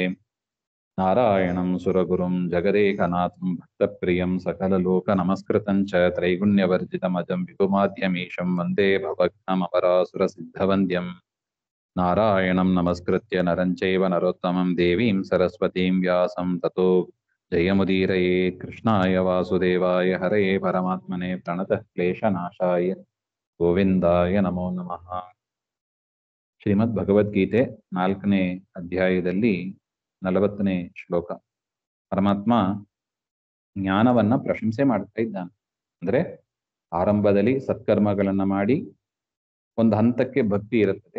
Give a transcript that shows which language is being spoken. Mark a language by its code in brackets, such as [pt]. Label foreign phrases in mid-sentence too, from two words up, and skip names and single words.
[sa] नारायणं सुरगुरुं जगदेकनाथं भक्तप्रियं सकललोकनमस्कृतं च त्रैगुण्यवर्जितमजं विपुमाद्यमीशं वन्दे भवघ्नमपरासुरसिद्धवन्द्यं। नारायणं नमस्कृत्य नरं चैव नरोत्तमं देवीं सरस्वतीं व्यासं ततो जयमुदीरयेत्। कृष्णाय वासुदेवाय हरये परमात्मने प्रणतः क्लेशनाशाय ಗೋವಿಂದಾಯ ನಮೋ ನಮಃ. [kn] ಶ್ರೀಮದ್ ಭಗವದ್ಗೀತೆ 4ನೇ ಅಧ್ಯಾಯದಲ್ಲಿ 40ನೇ ಶ್ಲೋಕ. ಪರಮಾತ್ಮ ಜ್ಞಾನವನ್ನ ಪ್ರಶಂಸೆ ಮಾಡ್ತಾ ಇದ್ದಾನೆ. ಅಂದ್ರೆ ಆರಂಭದಲ್ಲಿ ಸತ್ಕರ್ಮಗಳನ್ನ ಮಾಡಿ ಒಂದು ಹಂತಕ್ಕೆ ಭಕ್ತಿ ಇರುತ್ತದೆ.